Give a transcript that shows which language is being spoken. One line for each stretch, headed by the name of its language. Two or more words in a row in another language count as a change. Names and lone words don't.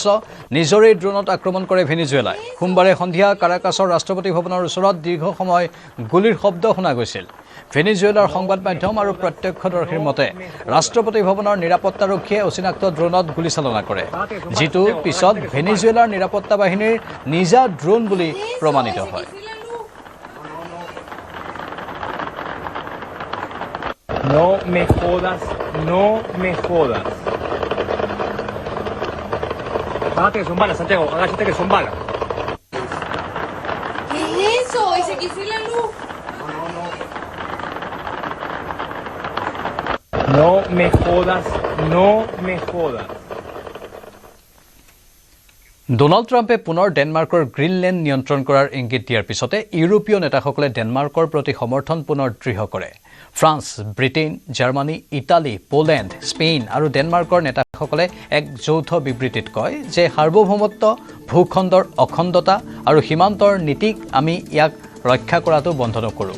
Assamese: নিজৰেই ড্ৰোনত আক্ৰমণ কৰে ভেনিজুৱেলাই। সোমবাৰে সন্ধিয়া কাৰাকাছৰ ৰাষ্ট্ৰপতি ভৱনৰ ওচৰত দীৰ্ঘ সময় গুলীৰ শব্দ শুনা গৈছিল। ভেনিজুৱেলাৰ সংবাদ মাধ্যম আৰু প্ৰত্যক্ষদৰ্শীৰ মতে ৰাষ্ট্ৰপতি ভৱনৰ নিৰাপত্তাৰক্ষীয়ে অচিনাক্ত ড্ৰোনত গুলীচালনা কৰে, যিটো পিছত ভেনিজুৱেলাৰ নিৰাপত্তা বাহিনীৰ নিজা ড্ৰোন বুলি প্ৰমাণিত হয়।
Spanish: No me jodas, no me jodas. Agáchate que son balas, Santiago, agáchate que son balas. ¿Qué es eso? ¿Y se quise la luz? No me jodas, no me jodas.
Assamese: ডোনাল্ড ট্ৰাম্পে পুনৰ ডেনমাৰ্কৰ গ্ৰীণলেণ্ড নিয়ন্ত্ৰণ কৰাৰ ইংগিত দিয়াৰ পিছতে ইউৰোপীয় নেতাসকলে ডেনমাৰ্কৰ প্ৰতি সমৰ্থন পুনৰ দৃঢ় কৰে। ফ্ৰান্স, ব্ৰিটেইন, জাৰ্মানী, ইটালী, পোলেণ্ড, স্পেইন আৰু ডেনমাৰ্কৰ নেতাসকলে এক যৌথ বিবৃতিত কয় যে সাৰ্বভৌমত্ব, ভূখণ্ডৰ অখণ্ডতা আৰু সীমান্তৰ নীতিক আমি ইয়াক ৰক্ষা কৰাটো বন্ধ নকৰোঁ।